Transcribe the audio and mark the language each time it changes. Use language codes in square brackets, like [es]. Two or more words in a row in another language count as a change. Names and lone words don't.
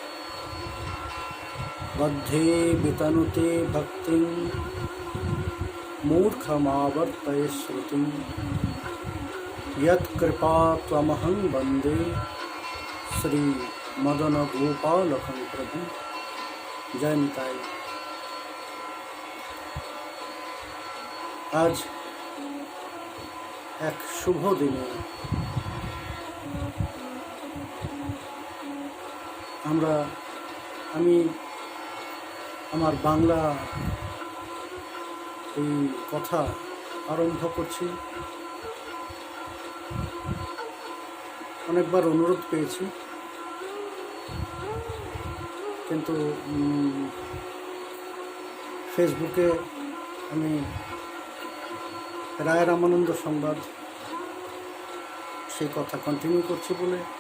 [sa] बद्धे वितनुते भक्तिं मूर्खमावर्तये श्रुतिं यत्कृपा त्वमहं वन्दे श्री मदन गोपालकं प्रभु। [bn] জয় নিতাই। আজ এক শুভ দিনে আমি আমার বাংলা এই কথা আরম্ভ করছি। অনেকবার অনুরোধ পেয়েছি, কিন্তু ফেসবুকে আমি রায় রামানন্দ সংবাদ সেই কথা কন্টিনিউ করছি বলে